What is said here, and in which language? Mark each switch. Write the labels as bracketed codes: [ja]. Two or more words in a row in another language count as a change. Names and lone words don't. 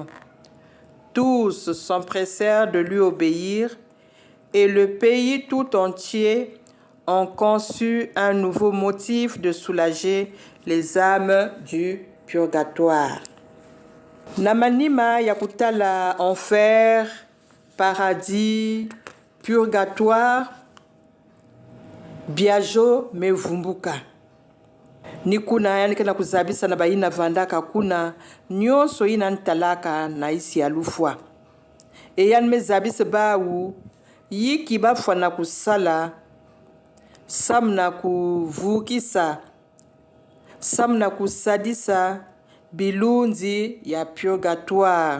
[fr] Tous s'empressèrent de lui obéir et le pays tout entier ont conçu un nouveau motif de soulager les âmes du purgatoire. [ktu] Namanima yakutala enfer, paradis, purgatoire, biajo mevumbuka. Nikuna yani kena kuzabisa na baina vandaka kuna nyonso ina ntalaka na isi ya lufwa. E yani mezabisa bawu yiki bafwa na kusala samna kuvukisa samna kusadisa bilunzi ya purgatoire.